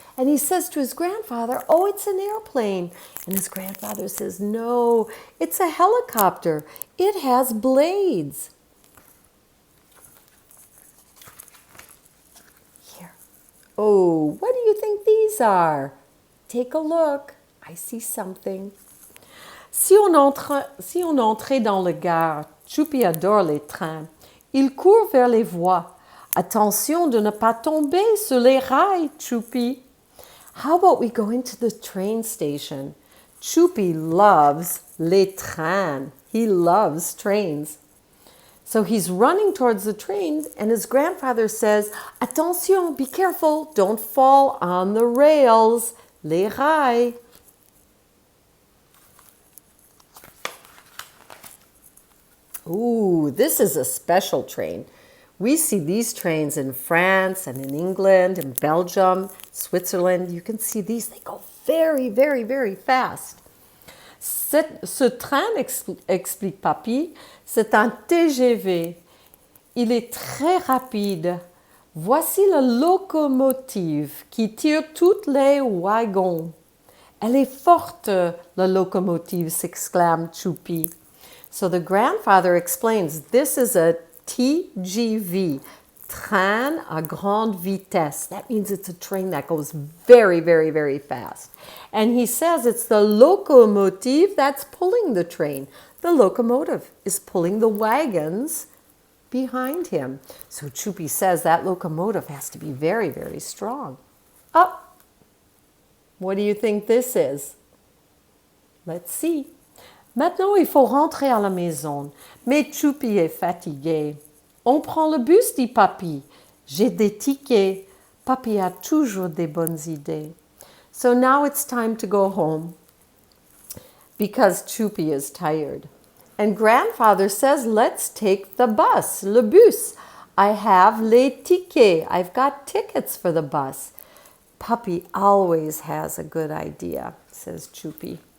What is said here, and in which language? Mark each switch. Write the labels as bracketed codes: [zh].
[en] And he says to his grandfather, oh, it's an airplane. And his grandfather says, no, it's a helicopter. It has blades. Here. Oh, what do you think these are? Take a look. I see something. [fr] Si on entrait dans le gare, Choupi adore les trains. Il court vers les voies. Attention de ne pas tomber sur les rails, Choupi. [en] How about we go into the train station? Choupi loves [fr] les trains. [en] He loves trains. So he's running towards the train, and his grandfather says, "Attention, be careful, don't fall on the rails, [fr] les rails." [en] Ooh, this is a special train. We see these trains in France and in England, in Belgium, Switzerland. You can see these, they go very, very, very fast. [fr] Ce train, explique Papy, c'est un TGV. Il est très rapide. Voici la locomotive qui tire tous les wagons. Elle est forte, la locomotive, s'exclame Choupi. [en] So the grandfather explains, this is a TGV, [fr] train à grande vitesse. [en] That means it's a train that goes very, very, very fast. And he says it's the locomotive that's pulling the train. The locomotive is pulling the wagons behind him. So Choupi says that locomotive has to be very, very strong. Oh, what do you think this is? Let's see. [fr] Maintenant, il faut rentrer à la maison. Mais Choupi est fatigué. On prend le bus, dit Papy. J'ai des tickets. Papy a toujours des bonnes idées. [en] So now it's time to go home because Choupi is tired. And grandfather says, let's take the bus, [fr] le bus. [en] I have [fr] les tickets. [en] I've got tickets for the bus. Papy always has a good idea, says Choupi.